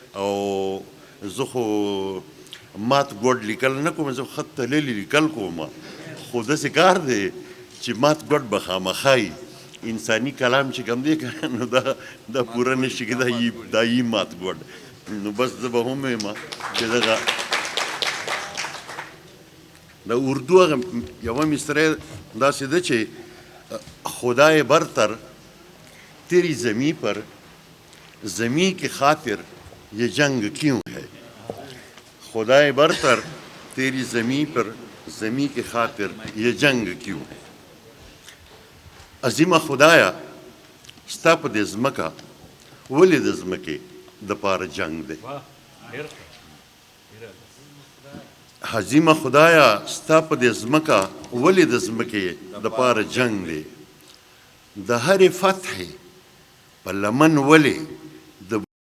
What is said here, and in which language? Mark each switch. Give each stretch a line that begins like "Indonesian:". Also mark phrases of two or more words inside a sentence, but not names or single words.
Pashto: او زه خو مات ګوډ لیکل نه کوم زه خط تللي لیکل کوم خو داسې کار دی چې مات ګوډ به خامخا انساني کلام چې کوم دی نو دا پوره نشي کې دا یي مات ګوډ نو بس زه به هم یم چې دغه د اردو هغه یوه مصرع داسې ده چې
Urdu: خدای برتر تیری زمین پر زمین کی خاطر یہ جنگ کیوں ہے خدای برتر تیری زمین پر زمین کی خاطر یہ جنگ کیوں ہے
Pashto: عظیمه خدایا ستا په دې ځمکه ولې د ځمکې دپاره جنگ دی عظیمه خدایا ستا په دې ځمکه ولې د ځمکې دپاره جنگ دی د هرې فتحې په لمن ولې د